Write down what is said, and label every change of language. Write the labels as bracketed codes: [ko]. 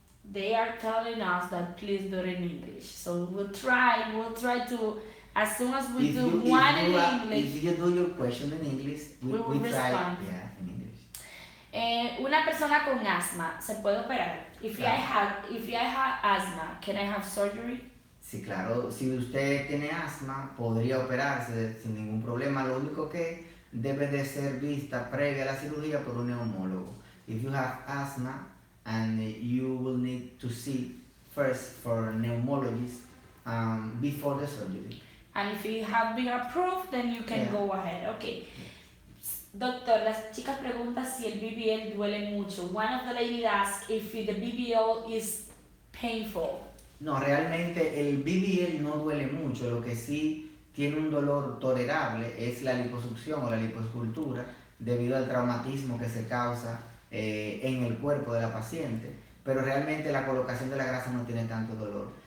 [en] They are telling us that please do it in English. So we'll try to, as soon as we do one in English. If you do your question in English, we try respond. Yeah, in English. [es] Una persona con asma se puede operar. [en] If I have asthma, can I have surgery? [es] Sí, claro. Si usted tiene asma, podría operarse sin ningún problema. Lo único que debe de ser vista previa a la cirugía por un neumólogo. [en] If you have asthma, and you will need to see first for a pneumologist before the surgery. And if you have been approved, then you can go ahead. Okay. [es] Doctor, las chicas preguntan si el BBL duele mucho. [en] One of the ladies asked if the BBL is painful. [es] No, realmente el BBL no duele mucho. Lo que sí tiene un dolor tolerable es la liposucción o la liposcultura debido al traumatismo que se causa en el cuerpo de la paciente, pero realmente la colocación de la grasa no tiene tanto dolor.